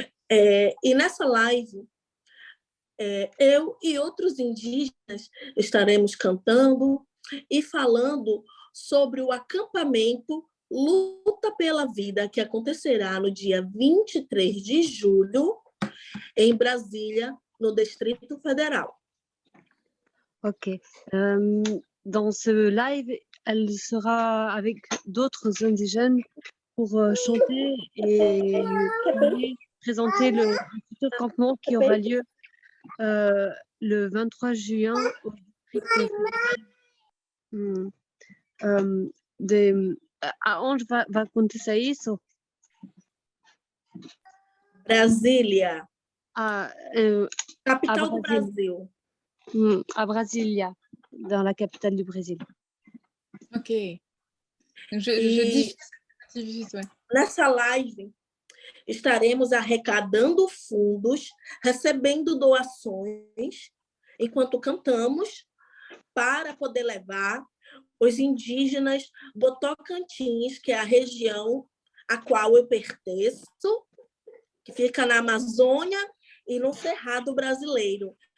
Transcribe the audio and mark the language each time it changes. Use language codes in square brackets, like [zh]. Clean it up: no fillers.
[pt] E nessa live, eu e outros indígenas estaremos cantando e falando sobre o acampamento Luta pela Vida, que acontecerá no dia 23 de julho, em Brasília, no Distrito Federal. Ok. [fr] Dans ce live, elle sera avec d'autres indigènes pour chanter et présenter le futur campement qui aura lieu le 23 juin au district fédéral. [pt] Aonde vai acontecer isso? Brasília. Capital do Brasil. [fr] À Brasilia, dans la capitale du Brésil. Ok. Je diffuse, ouais. [pt] Nessa live, estaremos arrecadando fundos, recebendo doações, enquanto cantamos, para poder levar os indígenas do Tocantins, que é a região a qual eu pertenço, que fica na Amazônia e no Cerrado brasileiro.